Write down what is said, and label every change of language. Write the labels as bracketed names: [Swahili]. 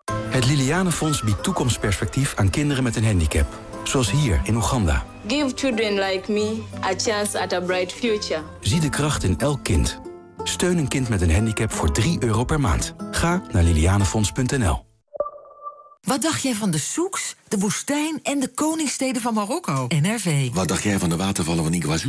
[Dutch] Het Liliane Fonds biedt toekomstperspectief aan kinderen met een handicap. Zoals hier in Oeganda. [English] Give children like me a chance at a bright future. [Dutch] Zie de kracht in elk kind. Steun een kind met een handicap voor €3 per maand. Ga naar lilianefonds.nl. Wat dacht jij van de souks, de woestijn en de koningssteden van Marokko? NRV. Wat dacht jij van de watervallen van Iguazu?